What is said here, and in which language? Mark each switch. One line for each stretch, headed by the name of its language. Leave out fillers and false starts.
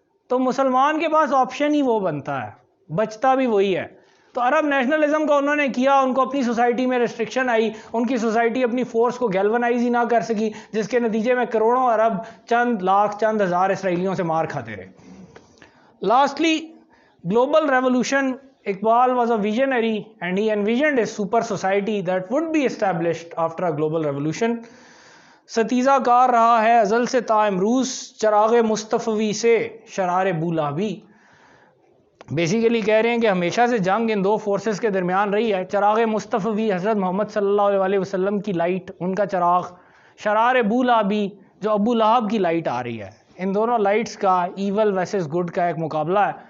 Urdu: تو مسلمان کے پاس آپشن ہی وہ بنتا ہے، بچتا بھی وہی ہے. تو عرب نیشنلزم کا انہوں نے کیا، ان کو اپنی سوسائٹی میں ریسٹرکشن آئی، ان کی سوسائٹی اپنی فورس کو گیلونائز ہی نہ کر سکی، جس کے نتیجے میں کروڑوں عرب چند لاکھ چند ہزار اسرائیلیوں سے مار کھاتے رہے.
English: Lastly global revolution. Iqbal was a visionary and he envisioned a super society that would be established after a global revolution.
Urdu: ستیزہ کار رہا ہے ازل سے تا امروز چراغ مصطفی سے شرار بولابی. بیسیکلی کہہ رہے ہیں کہ ہمیشہ سے جنگ ان 2 فورسز کے درمیان رہی ہے. چراغ مصطفی حضرت محمد صلی اللہ علیہ وسلم کی لائٹ، ان کا چراغ، شرار بولابی جو ابو لہب کی لائٹ آ رہی ہے. ان دونوں لائٹس کا
English: evil versus good
Urdu: کا ایک مقابلہ ہے،